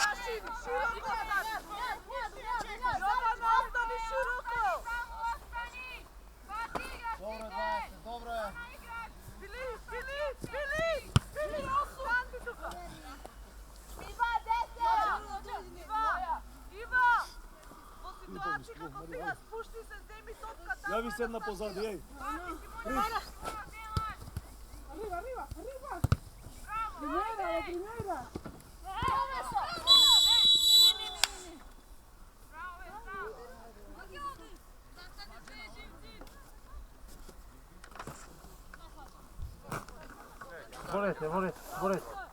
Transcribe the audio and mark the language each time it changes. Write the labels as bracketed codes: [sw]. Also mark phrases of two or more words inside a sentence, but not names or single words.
[sr] Dobro je. Javi se jedna pozadi, ej. [es] Arriba. Primera. Borete.